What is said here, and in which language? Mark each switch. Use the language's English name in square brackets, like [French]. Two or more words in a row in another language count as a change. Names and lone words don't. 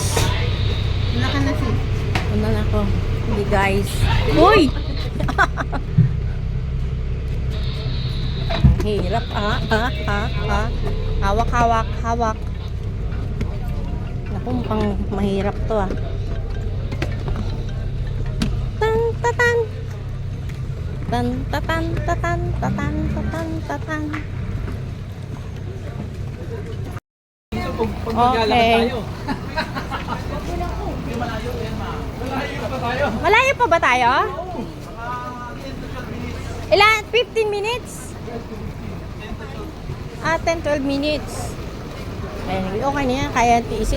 [Filipino] Wala ka na si. Ano na ako? Hindi guys. Uy! Ang hirap. Hawak, hawak, hawak. Naku, mukhang mahirap to Tan, tatan. Tan, tatan, tatan, tatan, tatan, tatan. Okay. Malayo pa ba tayo? Ilan? 15 minutes? 10-12 minutes. Anyway, okay na yan. Kaya tiisin.